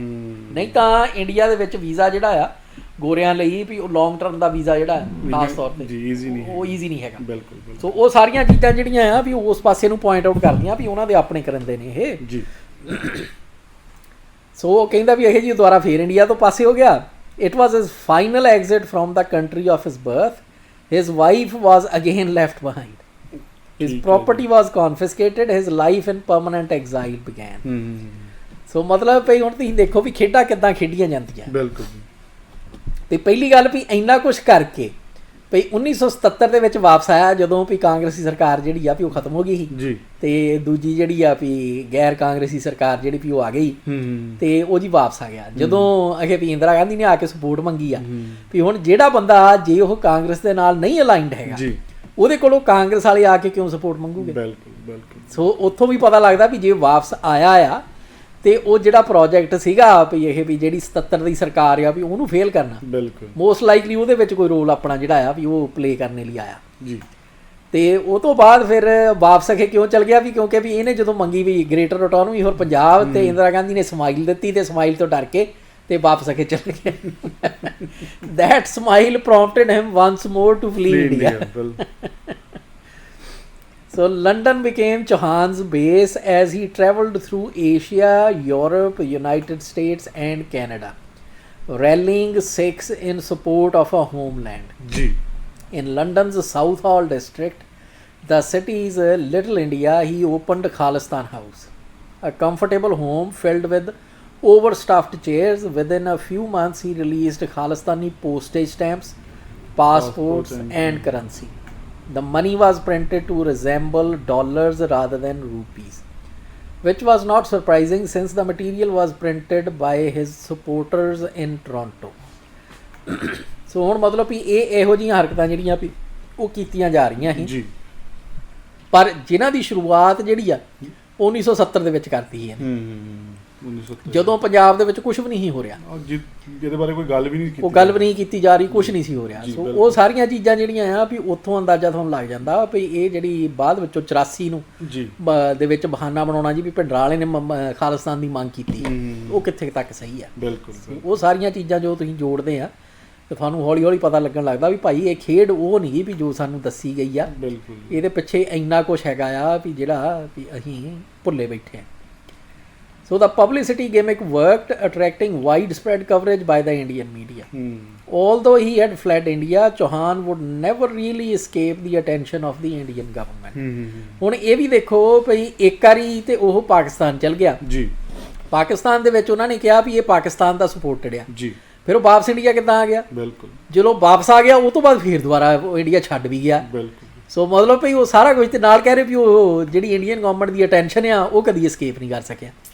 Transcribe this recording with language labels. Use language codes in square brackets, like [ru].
[pa] ਨਹੀਂ ਤਾਂ ਇੰਡੀਆ ਦੇ ਵਿੱਚ ਵੀਜ਼ਾ ਜਿਹੜਾ ਆ ਗੋਰਿਆਂ ਲਈ ਵੀ ਉਹ ਲੌਂਗ ਟਰਮ ਦਾ ਵੀਜ਼ਾ ਜਿਹੜਾ ਖਾਸ ਤੌਰ ਤੇ ਉਹ ਈਜ਼ੀ ਨਹੀਂ ਹੈਗਾ। ਬਿਲਕੁਲ। ਸੋ ਉਹ ਸਾਰੀਆਂ ਚੀਜ਼ਾਂ ਜਿਹੜੀਆਂ ਆ ਵੀ ਉਸ ਪਾਸੇ ਨੂੰ ਪੁਆਇੰਟ ਆਊਟ ਕਰਦੀਆਂ ਵੀ ਉਹਨਾਂ ਦੇ ਆਪਣੇ ਕਰੰਦੇ ਨੇ ਇਹ ਜੀ। ਸੋ ਉਹ ਕਹਿੰਦਾ ਵੀ ਇਹ ਜੀ ਦੁਬਾਰਾ ਫੇਰ ਇੰਡੀਆ ਤੋਂ ਪਾਸੇ ਹੋ ਗਿਆ। [en] It was his final exit from the country of his birth. His wife was again left behind. His property was confiscated. His life in permanent exile began. [pa] ਸੋ ਮਤਲਬ ਭਈ ਹੁਣ ਤੁਸੀਂ ਦੇਖੋ ਵੀ ਖੇਡਾਂ ਕਿੱਦਾਂ ਖੇਡੀਆਂ ਜਾਂਦੀਆਂ। ਬਿਲਕੁਲ। ਤੇ ਪਹਿਲੀ ਗੱਲ ਵੀ ਇੰਨਾ ਕੁਝ ਕਰਕੇ ਭਈ 1977 ਦੇ ਵਿੱਚ ਵਾਪਸ ਆਇਆ, ਜਦੋਂ ਵੀ ਕਾਂਗਰਸੀ ਸਰਕਾਰ ਜਿਹੜੀ ਆ ਵੀ ਉਹ ਖਤਮ ਹੋ ਗਈ ਸੀ ਜੀ, ਤੇ ਦੂਜੀ ਜਿਹੜੀ ਆ ਵੀ ਗੈਰ ਕਾਂਗਰਸੀ ਸਰਕਾਰ ਜਿਹੜੀ ਵੀ ਉਹ ਆ ਗਈ ਤੇ ਉਹ ਜੀ ਵਾਪਸ ਆ ਗਿਆ। ਜਦੋਂ ਅਖੇ ਵੀ ਇੰਦਰਾ ਗਾਂਧੀ ਨੇ ਆ ਕੇ ਸਪੋਰਟ ਮੰਗੀ ਆ ਵੀ ਹੁਣ ਜਿਹੜਾ ਬੰਦਾ ਜੇ ਉਹ ਕਾਂਗਰਸ ਦੇ ਨਾਲ ਨਹੀਂ ਅਲਾਈਨਡ ਹੈਗਾ ਉਹਦੇ ਕੋਲੋਂ ਕਾਂਗਰਸ ਵਾਲੇ ਆ ਕੇ ਕਿਉਂ ਸਪੋਰਟ ਮੰਗੂਗੇ। ਬਿਲਕੁਲ। ਸੋ ਉੱਥੋਂ ਵੀ ਪਤਾ ਲੱਗਦਾ ਵੀ ਜੇ ਵਾਪਸ ਆਇਆ ਆ ਤੇ ਉਹ ਜਿਹੜਾ ਪ੍ਰੋਜੈਕਟ ਸੀਗਾ ਵੀ ਇਹ ਵੀ ਜਿਹੜੀ 77 ਦੀ ਸਰਕਾਰ ਆ ਵੀ ਉਹਨੂੰ ਫੇਲ ਕਰਨਾ, ਬਿਲਕੁਲ [en] most likely [pa] ਉਹਦੇ ਵਿੱਚ ਕੋਈ ਰੋਲ ਆਪਣਾ ਜਿਹੜਾ ਆ ਵੀ ਉਹ ਪਲੇ ਕਰਨ ਲਈ ਆਇਆ ਜੀ। ਤੇ ਉਹ ਤੋਂ ਬਾਅਦ ਫਿਰ ਵਾਪਸ ਅਖੇ ਕਿਉਂ ਚਲ ਗਿਆ ਵੀ ਕਿਉਂਕਿ ਵੀ ਇਹਨੇ ਜਦੋਂ ਮੰਗੀ ਵੀ ਗ੍ਰੇਟਰ ਆਟੋਨੋਮੀ ਹੋਰ ਪੰਜਾਬ, ਤੇ ਇੰਦਰਾ ਗਾਂਧੀ ਨੇ ਸਮਾਈਲ ਦਿੱਤੀ ਤੇ ਸਮਾਈਲ ਤੋਂ ਡਰ ਕੇ ਤੇ ਵਾਪਸ ਅਖੇ ਚਲ ਗਿਆ। [en] That smile prompted him once more to flee India. So London became Chauhan's base as he travelled through Asia, Europe, United States and Canada, rallying Sikhs in support of a homeland. जी. In London's Southall district, the city's Little India, he opened Khalistan House, a comfortable home filled with overstuffed chairs. Within a few months, he released Khalistani postage stamps, passports and currency. The money was printed to resemble dollars rather than rupees, which was not surprising since the material was printed by his supporters in Toronto. [pa] So ਹੁਣ ਮਤਲਬ ਵੀ ਇਹ ਇਹੋ ਜਿਹੀਆਂ ਹਰਕਤਾਂ ਜਿਹੜੀਆਂ ਵੀ ਉਹ ਕੀਤੀਆਂ ਜਾ ਰਹੀਆਂ ਸੀ ਜੀ, ਪਰ ਜਿਨ੍ਹਾਂ ਦੀ ਸ਼ੁਰੂਆਤ ਜਿਹੜੀ ਆ 1970 ਦੇ ਵਿੱਚ ਕਰਤੀ ਹੈ। 1970 ਜਦੋਂ ਪੰਜਾਬ ਦੇ ਵਿੱਚ ਕੁਝ ਵੀ ਨਹੀਂ ਹੋ ਰਿਹਾ, ਜਿਹਦੇ ਬਾਰੇ ਕੋਈ ਗੱਲ ਵੀ ਨਹੀਂ ਕੀਤੀ, ਉਹ ਗੱਲ ਵੀ ਨਹੀਂ ਕੀਤੀ ਜਾ ਰਹੀ, ਕੁਝ ਨਹੀਂ ਸੀ ਹੋ ਰਿਹਾ। ਸੋ ਉਹ ਸਾਰੀਆਂ ਚੀਜ਼ਾਂ ਜਿਹੜੀਆਂ ਆ ਵੀ ਉੱਥੋਂ ਅੰਦਾਜ਼ਾ ਤੁਹਾਨੂੰ ਲੱਗ ਜਾਂਦਾ ਵੀ ਇਹ ਜਿਹੜੀ ਬਾਅਦ ਵਿੱਚੋਂ 84 ਨੂੰ ਜੀ ਦੇ ਵਿੱਚ ਬਹਾਨਾ ਬਣਾਉਣਾ ਜੀ ਵੀ ਭਿੰਡਰਾਂ ਵਾਲੇ ਨੇ ਖਾਲਿਸਤਾਨ ਦੀ ਮੰਗ ਕੀਤੀ, ਉਹ ਕਿੱਥੇ ਤੱਕ ਸਹੀ ਆ। ਬਿਲਕੁਲ। ਉਹ ਸਾਰੀਆਂ ਚੀਜ਼ਾਂ ਜੋ ਤੁਸੀਂ ਜੋੜਦੇ ਆ ਤੇ ਤੁਹਾਨੂੰ ਹੌਲੀ ਹੌਲੀ ਪਤਾ ਲੱਗਣ ਲੱਗਦਾ ਵੀ ਭਾਈ ਇਹ ਖੇਡ ਉਹ ਨਹੀਂ ਵੀ ਜੋ ਸਾਨੂੰ ਦੱਸੀ ਗਈ ਆ, ਬਿਲਕੁਲ ਇਹਦੇ ਪਿੱਛੇ ਇੰਨਾ ਕੁਝ ਹੈਗਾ ਆ ਵੀ ਜਿਹੜਾ ਵੀ ਅਸੀਂ ਭੁੱਲੇ ਬੈਠੇ ਆ। [en] So the publicity gimmick worked, attracting widespread coverage by the Indian media. Although he had fled India, Chauhan would never really escape the attention of the Indian government. [pa] ਹੁਣ ਇਹ ਵੀ ਦੇਖੋ ਭਈ ਇੱਕ ਵਾਰੀ ਤੇ ਉਹ ਪਾਕਿਸਤਾਨ ਚਲ ਗਿਆ ਜੀ, ਪਾਕਿਸਤਾਨ ਦੇ ਵਿੱਚ ਉਹਨਾਂ ਨੇ ਕਿਹਾ ਵੀ ਇਹ ਪਾਕਿਸਤਾਨ ਦਾ ਸਪੋਰਟਡ ਆ ਜੀ, ਫਿਰ ਉਹ ਵਾਪਸ ਇੰਡੀਆ ਕਿੱਦਾਂ ਆ ਗਿਆ। ਬਿਲਕੁਲ। ਜਦੋਂ ਵਾਪਸ ਆ ਗਿਆ ਉਹ ਤੋਂ ਬਾਅਦ ਫਿਰ ਦੁਬਾਰਾ ਉਹ ਇੰਡੀਆ ਛੱਡ ਵੀ ਗਿਆ। ਬਿਲਕੁਲ। ਸੋ ਮਤਲਬ ਭਈ ਉਹ ਸਾਰਾ ਕੁਝ ਤੇ ਨਾਲ ਕਹਿ ਰਹੇ ਵੀ ਉਹ ਜਿਹੜੀ ਇੰਡੀਅਨ ਗਵਰਨਮੈਂਟ ਦੀ ਅਟੈਂਸ਼ਨ ਆ ਉਹ ਕਦੀ escape ਨਹੀਂ ਕਰ ਸਕਿਆ।